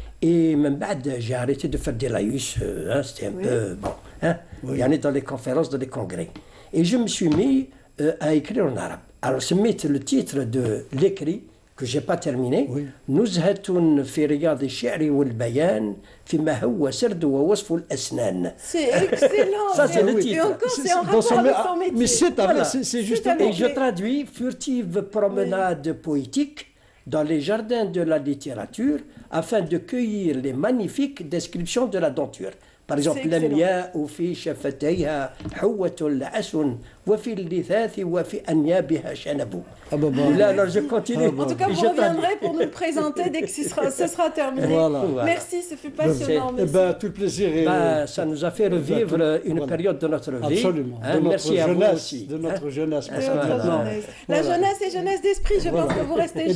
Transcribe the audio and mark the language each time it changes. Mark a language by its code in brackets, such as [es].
[fr] Et même j'ai arrêté de faire des laïus, c'était un peu bon. Il y en a dans les conférences, dans les congrès. Et je me suis mis à écrire en arabe. Alors, je mets le titre de l'écrit que je n'ai pas terminé. [ar] نزهة في رياض الشعر والبيان فيما هو سرد ووصف الأسنان. [fr] C'est excellent. Ça, c'est le titre. Et encore, c'est en rapport avec son métier. Mais c'est justement... Et je traduis furtive promenade poétique dans les jardins de la littérature afin de cueillir les magnifiques descriptions de la denture. Par exemple, [ar] لمياء في شفتيها حوة العس وفي اللثاث وفي أنيابها شنب. [fr] Là, alors je continue. En tout cas, vous reviendrez pour nous le présenter dès que ce sera terminé. Voilà. Merci, ce fut passionnant. Tout le plaisir. Ça nous a fait revivre une période de notre vie. Absolument. Merci à vous aussi. De notre jeunesse. La jeunesse est jeunesse d'esprit, je pense que vous restez jeune.